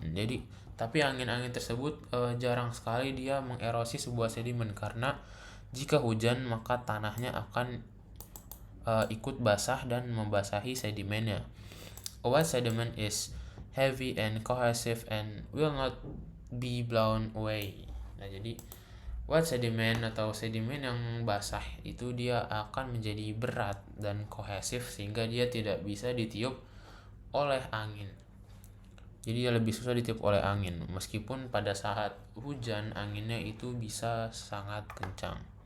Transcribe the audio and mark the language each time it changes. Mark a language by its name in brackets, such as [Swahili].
[Indonesian] Jadi tapi angin-angin tersebut jarang sekali dia mengerosi sebuah sedimen, karena jika hujan maka tanahnya akan ikut basah dan membasahi sedimennya. [English] A wet sediment is heavy and cohesive and will not be blown away. [Indonesian] Nah, jadi wet sediment atau sedimen yang basah itu dia akan menjadi berat dan kohesif sehingga dia tidak bisa ditiup oleh angin. Jadi dia lebih susah ditiup oleh angin, meskipun pada saat hujan anginnya itu bisa sangat kencang.